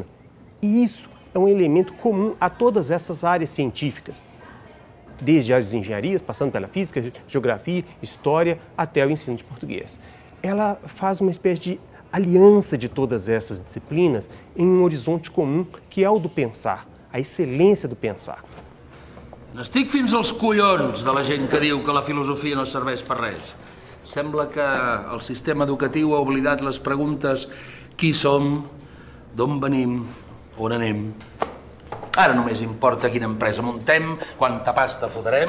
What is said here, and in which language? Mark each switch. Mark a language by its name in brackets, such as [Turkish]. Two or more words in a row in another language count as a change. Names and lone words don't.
[Portuguese] E isso é um elemento comum a todas essas áreas científicas, desde as engenharias, passando pela física, geografia, história, até o ensino de português. Ela faz uma espécie de aliança de todas essas disciplinas em um horizonte comum, que é o do pensar, a excelência do pensar. [Catalan] N'estic fins als collons de la gent que diu que la filosofia no serveix per res. Sembla que el sistema educatiu ha oblidat les preguntes qui som, d'on venim, on anem. Ara només importa quina empresa muntem, quanta pasta fotrem.